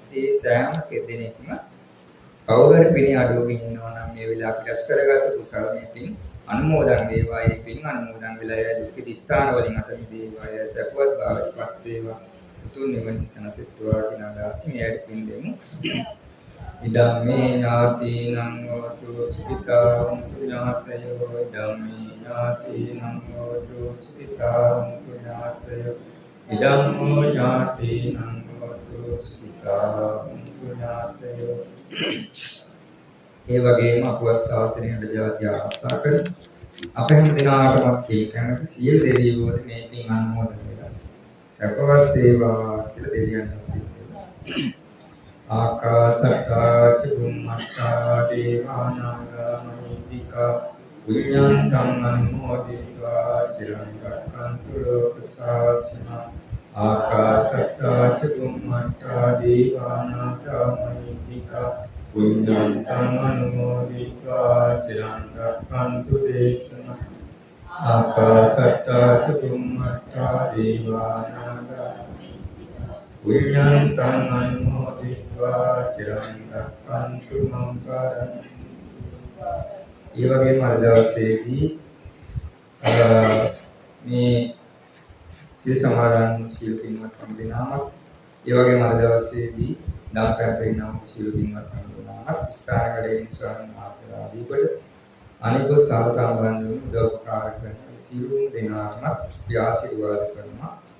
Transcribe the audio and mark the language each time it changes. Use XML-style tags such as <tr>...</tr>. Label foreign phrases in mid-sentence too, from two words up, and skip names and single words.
<si>ඒ සෑම කෙනෙක්ම කවුරු හරි පිණි අඩුවකින් ඉන්නවා නම් මේ වෙලාව අපි රැස් කරගත්ත කුසල මේ පින් අනුමෝදන් වේවා. මේ පින් අනුමෝදන් වෙලා ය දුක්ඛ ස්ථාන වලින් අත මිදේවා. ය සපවත් භාවයටපත් වේවා. උතුම් නිවන සනසෙත්වා කියන අදහසින් එයට පින් දෙමු.</si> <pi>ඉදම්මේ ඥාතිනං හෝතු සුඛිතා හොන්තු ඥාතයෝ. ඉදම්මේ ඥාතිනං හෝතු සුඛිතා හොන්තු ඥාතයෝ. ඉදම්මෝ ඥාතිනං හෝතු සුඛිතා හොන්තු ඥාතයෝ.</pi> <si>ඒ වගේම අපවත් ශාසනයට ජාතිය ආශා කර අප හැම දිනාටමත් මේ කැමති සියලු දෙවියෝ මේ පින් අනුමෝදන් වෙලා සපවත් වේවා කියලා දෙවියන්ට</si> <pi>ආකාශට්ටා චුම්මට්ටා දේවානාගා මහිද්దికා පුඤ්ඤන්තං අනුමෝදිत्वा චිරං රක්ඛන්තු ලෝක ශාසනං ආකාශට්ටා චුම්මට්ටා දේවානාගා මහිද්దికා පුඤ්ඤන්තං අනුමෝදිत्वा චිරං රක්ඛන්තු දේශනං ආකාශට්ටා චුම්මට්ටා දේවානාගා පුඤ්ඤන්තං අනුමෝදිत्वा චිරං රක්ඛන්තු මං පරං.</pi> <si>ඒ වගේම අද දවසේදී මේ සිල් සමාදන් සිල් පින්වත් හැමදෙනාමත් ඒ වගේම අද දවසේදී දාපැපේනම් සිල් පින්වත් හැමදෙනාමත් ස්ථානකඩේ ස්වාමීන් වහන්සේලා ආදීපට අනිකුත් සහ සම්බන්ධ වූ උදව්පකාර කරන සියලුම දෙනාටම අපි ආශිර්වාද කරනවා.</si>